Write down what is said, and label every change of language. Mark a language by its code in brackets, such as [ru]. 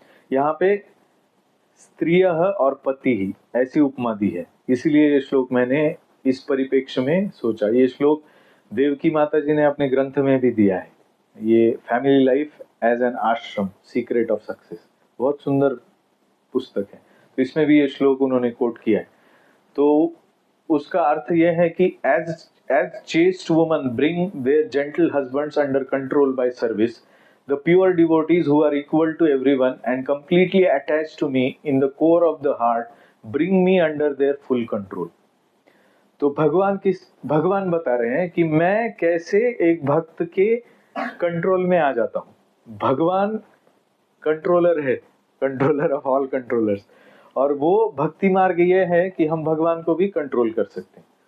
[hi] यहाँ पे स्त्रियः और पति ही ऐसी उपमा दी है, इसलिए ये श्लोक मैंने इस परिप्रेक्ष्य में सोचा। ये श्लोक देवकी माता जी ने अपने ग्रंथ में भी दिया है, ये फैमिली लाइफ एज एन आश्रम, सीक्रेट ऑफ सक्सेस, बहुत सुंदर पुस्तक है। तो इसमें भी ये श्लोक उन्होंने कोट किया है। तो उसका अर्थ यह है कि [en] as chaste women bring their gentle husbands under control by service, the pure devotees who are equal to everyone and completely attached to me in the core of the heart bring me under their full control. [hi] तो भगवान बता रहे हैं कि मैं कैसे एक भक्त के कंट्रोल में आ जाता हूँ। भगवान कंट्रोलर है, कंट्रोलर ऑफ ऑल कंट्रोलर्स, और वो भक्ति मार्ग ये है कि हम भगवान को भी कंट्रोल कर सकते हैं।